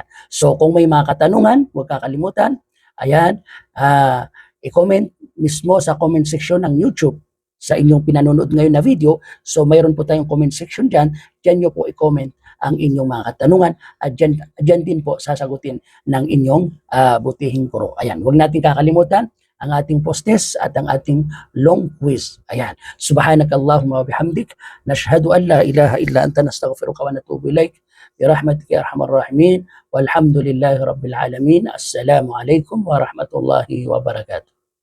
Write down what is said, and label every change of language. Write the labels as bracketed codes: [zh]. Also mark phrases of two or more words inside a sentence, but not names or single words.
[tl] So kung may mga katanungan, huwag kakalimutan. Ayan, i-comment mismo sa [en] comment section [tl] ng YouTube sa inyong pinanonood ngayon na video. So mayroon po tayong [en] comment section [tl] dyan. Dyan nyo po i-comment ang inyong mga katanungan at dyan din po sasagutin ng inyong butihing guro. Ayan, huwag natin kakalimutan ang ating post-test at ang ating [en] long quiz. [tl] Ayan. [ar] سبحانك اللهم وبحمدك نشهد أن لا إله إلا أنت نستغفرك ونتوب إليك. برحمتك يا أرحم الراحمين والحمد لله رب العالمين. السلام عليكم ورحمة الله وبركاته.